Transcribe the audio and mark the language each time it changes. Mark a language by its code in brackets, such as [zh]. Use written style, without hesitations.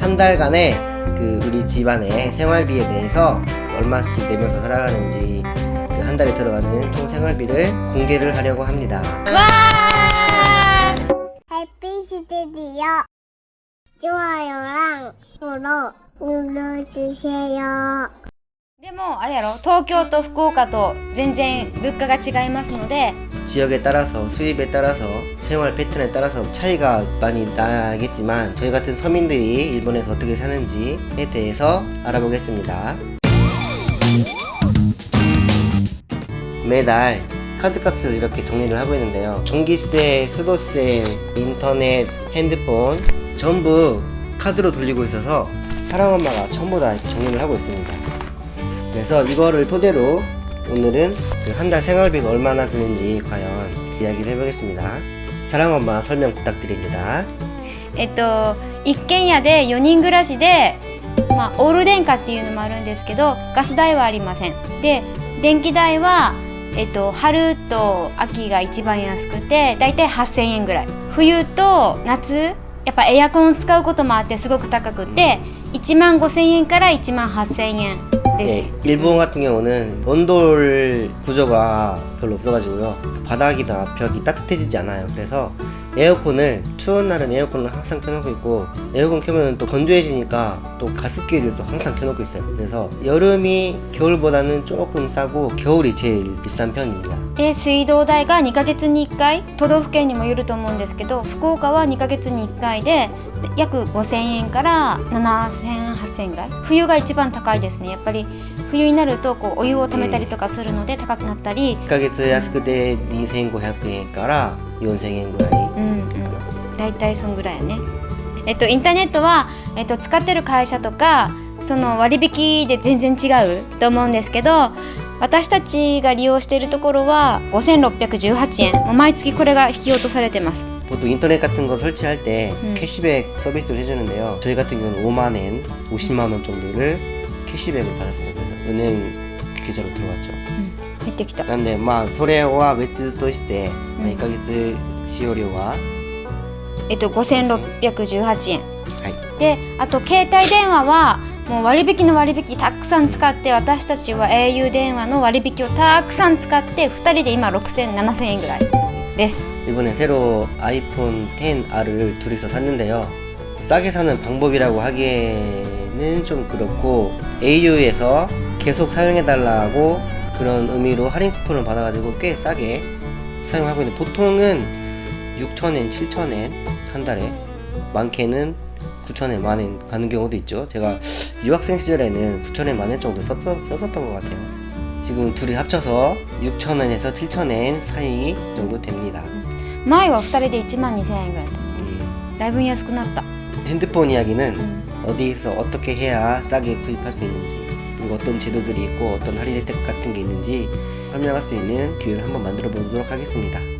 [ko] 한 달간의 그 우리 집안의 생활비에 대해서 얼마씩 내면서 살아가는지 그 한 달에 들어가는 총 생활비를 공개를 하려고 합니다. 와! 해피 스튜디오 좋아요랑 구독 눌러주세요. [ja] でもあれやろ、東京と福岡と全然物価が違いますので [ko] 지역에 따라서 수입에 따라서 생활 패턴에 따라서 차이가 많이 나겠지만 저희 같은 서민들이 일본에서 어떻게 사는지에 대해서 알아보겠습니다. 매달 카드값을 이렇게 정리를 하고 있는데요. 전기세, 수도세, 인터넷, 핸드폰 전부 카드로 돌리고 있어서 사랑엄마가 전부 다 이렇게 정리를 하고 있습니다. 그래서 이거를 토대로 오늘은 그 한 달 생활비가 얼마나 드는지 과연 이야기를 해보겠습니다. 사랑엄마 설명 부탁드립니다. [ja] 一軒家で4人暮らしで、オール電化っていうのもあるんですけど、ガス代はありません。で、電気代は、春と秋が一番安くて、だいたい8000円ぐらい。冬と夏、やっぱエアコンを使うこともあってすごく高くて、15,000円から18,000円です。 [ko] 일본 같은 경우는 온돌 구조가 별로 없어가지고요. 바닥이나 벽이 따뜻해지지 않아요. 그래서 에어컨을 추운 날은 에어컨을 항상 켜놓고 있고 에어컨 켜면 또 건조해지니까 또 가습기를 또 항상 켜놓고 있어요. 그래서 여름이 겨울보다는 조금 싸고 겨울이 제일 비싼 편입니다. [ja] で、水道代が2ヶ月に1回、都道府県にもよると思うんですけど、福岡は2ヶ月に1回で約5,000円から7,000、8,000円ぐらい。冬が一番高いですね。やっぱり冬になるとこうお湯をためたりとかするので高くなったり、 1ヶ月安くて2,500円から4,000円ぐらい。だいたいそんぐらいやね。インターネットは、使ってる会社とかその割引で全然違うと思うんですけど、私たちが利用しているところは5,618円。もう毎月これが引き落とされてます。 [ko] 보통 인터넷 같은 거 설치할 때 캐시백 서비스를 해주는데요. 저희 같은 경우는 5만엔, 50만원 정도를 캐시백을 받았어요. 그래서 은행 계좌로 들어갔죠. [ja] 入ってきた。なんでそれは別として1ヶ月使用料は 5,618円。はい。で、あと携帯電話はもう割引の割引たくさん使って、私たちは au 電話の割引をたくさん使って2人で今6,000、7,000円ぐらいです。 [ko] 이번에 새로 아이폰 XR을 둘이서 샀는데요. 싸게 사는 방법이라고 하기에는 좀 그렇고 au에서 계속 사용해달라고 그런 의미로 할인 쿠폰을 받아가지고 꽤 싸게 사용하고 있는데 보통은 6,000엔, 7,000엔 한 달에 많게는 9,000엔, 만엔 가는 경우도 있죠. 제가 유학생 시절에는 9,000엔, 만엔 정도 썼었던 것 같아요. 지금 둘이 합쳐서 6,000엔에서 7,000엔 사이 정도 됩니다. [ja] 前は2人で12,000円ぐらいだった。だいぶ安くなった。 [ko] 핸드폰 이야기는 어디서 어떻게 해야 싸게 구입할 수 있는지 그리고 어떤 제도들이 있고 어떤 할인 혜택 같은 게 있는지 설명할 수 있는 기회를 한번 만들어 보도록 하겠습니다.